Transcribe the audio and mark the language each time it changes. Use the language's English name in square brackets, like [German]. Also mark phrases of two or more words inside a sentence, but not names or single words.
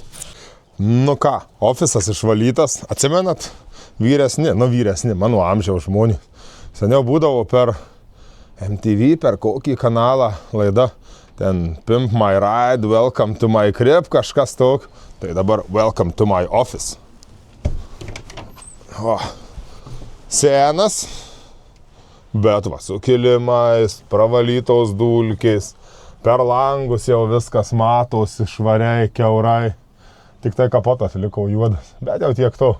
[Lithuanian] Nu ką, ofisas išvalytas, atsimenat? Vyresni, mano amžiaus žmonės. Seniau būdavo per MTV, per kokį kanalą laida. Ten Pimp My Ride, Welcome to my crib, kažkas tok. Tai dabar [English] Welcome to my office. [Lithuanian] O, senas, bet va, su kilimais, pravalytos dulkės, per langus jau viskas matosi, švariai, kiaurai. Tik tai kapotas liko juodas, bet jau tiek to.